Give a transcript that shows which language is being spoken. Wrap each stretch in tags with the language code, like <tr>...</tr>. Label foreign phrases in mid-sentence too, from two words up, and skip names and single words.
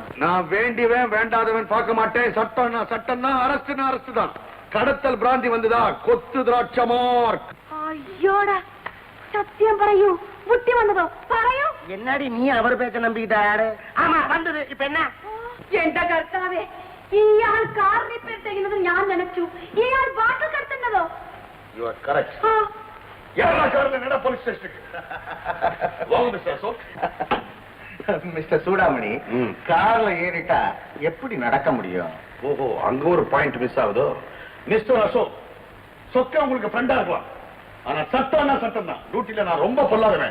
<ta>நான் வேண்டியவன் வேண்டாதவன் பார்க்க மாட்டேன். சட்டம்னா சட்டம்னா, அரஸ்ட்னா அரஸ்ட் தான். கடத்தல் பிராந்தி வந்ததா? கொத்து திராட்சை மார்க். ஐயோடா, சத்தியம் പറയൂ. புட்டி வந்ததோ? പറയൂ. என்னடி நீ அவர் பேச்ச நம்பிக்கிட்ட? ஆமா வந்தது. இப்ப என்ன?</ta> <ml>എന്റെ കർത്താവേ, ഇയാൾ കാർ റിപ്പയർ ചെയ്യുന്നത് ഞാൻ നനച്ചു. ഇയാൾ ബാട്ടിൽ കടത്തുന്നതോ?</ml> <en>You are correct.</en> <ta>யாரா கார்ல நட போலீஸ் ஸ்டேஷனுக்கு. வாங்க மிஸ்டர் அசோக். மிஸ்டர் சூடாமணி, கார்ல ஏறிட்டா எப்படி நடக்க முடியும்? ஓஹோ, அங்க ஒரு</ta> <en>point miss</en> <ta>ஆகுதோ? மிஸ்டர் அசோக், சொக்க உங்களுக்கு ஃப்ரெண்டா இருக்கலாம். ஆனா சட்டம்னா சட்டம் தான். டியூட்டில நான் ரொம்ப பொல்லாதவன்.</ta>